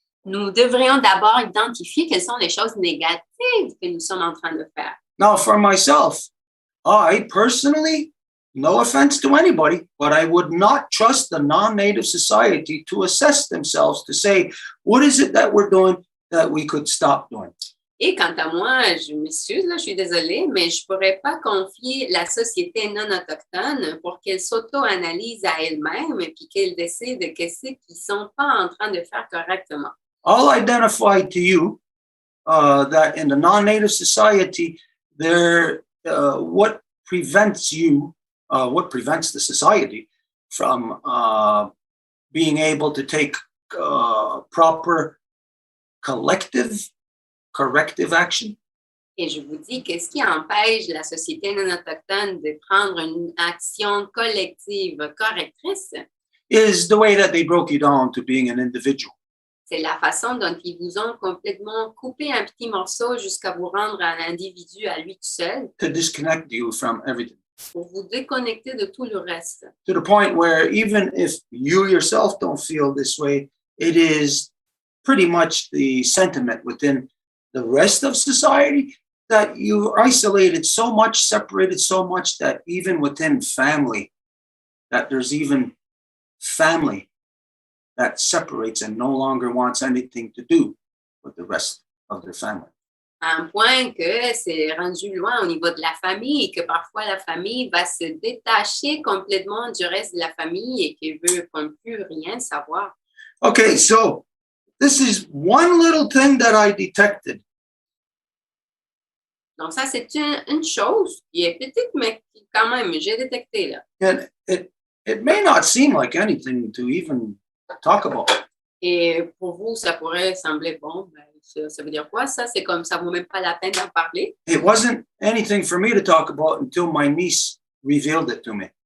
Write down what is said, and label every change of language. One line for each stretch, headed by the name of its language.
French: Nous devrions d'abord identifier quelles sont les choses négatives que nous sommes en train de faire.
English: Now, for myself, I personally, no offense to anybody, but I would not trust the non-native society to assess themselves to say, what is it that we're doing that we could stop doing?
French: Et quant à moi, je m'excuse, là, je suis désolée, mais je ne pourrais pas confier la société non autochtone pour qu'elle s'auto-analyse à elle-même et puis qu'elle décide de qu'est-ce qu'ils ne sont pas en train de faire correctement.
English: I'll identify to you that in the non-native society, what prevents the society from being able to take proper corrective action?
French: Et je vous dis qu'est-ce qui empêche la société non autochtone de prendre une action collective correctrice?
English: Is the way that they broke you down to being an individual.
French: C'est la façon dont ils vous ont complètement coupé un petit morceau jusqu'à vous rendre un individu à lui tout seul.
English: To disconnect you from everything.
French: Pour vous déconnecter de tout le reste.
English: To the point where even if you yourself don't feel this way, it is pretty much the sentiment within the rest of society that you're isolated so much, separated so much that even within family, that there's even family that separates and no longer wants anything to do with the rest of their family.
French: À un point que c'est rendu loin au niveau de la famille, que parfois la famille va se détacher complètement du reste de la famille et qui veut comme plus rien savoir.
English: Okay, so this is one little thing that I detected.
French: Donc ça, c'est une chose qui est petite, mais qui quand même, j'ai détecté là.
English: And it may not seem like anything to even talk about.
French: Et pour vous, ça pourrait sembler bon, ben, ça veut dire quoi ça? C'est comme ça vaut même pas la peine d'en parler.
English: It wasn't anything for me to talk about until my niece revealed it to me.